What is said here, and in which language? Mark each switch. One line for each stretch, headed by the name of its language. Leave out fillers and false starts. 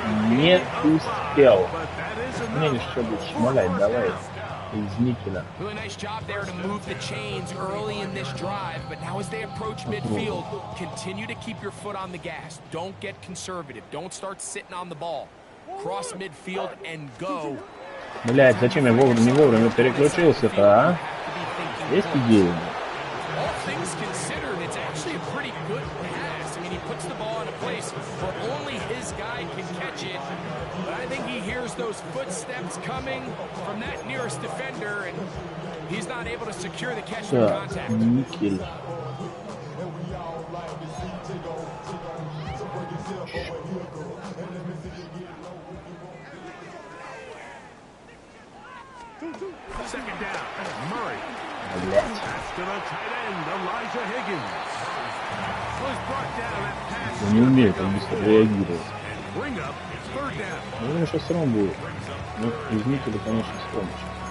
Russian: Не успел. Мне еще будет шмалять, давай. Из никеля.
English: Really nice job there to move the chains early in this drive, but now as they approach midfield, continue to keep your foot on the gas. Don't get conservative. Don't start sitting on the ball. Cross midfield and go.
Russian: Блять, зачем я не вовремя переключился-то, а? Есть идеи?
English: All things considered, it's actually a pretty good pass. I mean, he puts the ball in a place where only his guy can catch it. But I think he hears those footsteps coming from that nearest defender, and he's not able to secure the catch from contact.
Russian: Никель.
English: Second down. Murray.
Russian: Блять.
English: Pass to the tight end, Elijah Higgins. Was brought down at pass.
Russian: Он не умеет, он быстро реагирует.
English: Bring up third down.
Russian: Ну, думаю, сейчас все равно будет. Ну, изменители, конечно, с помощью.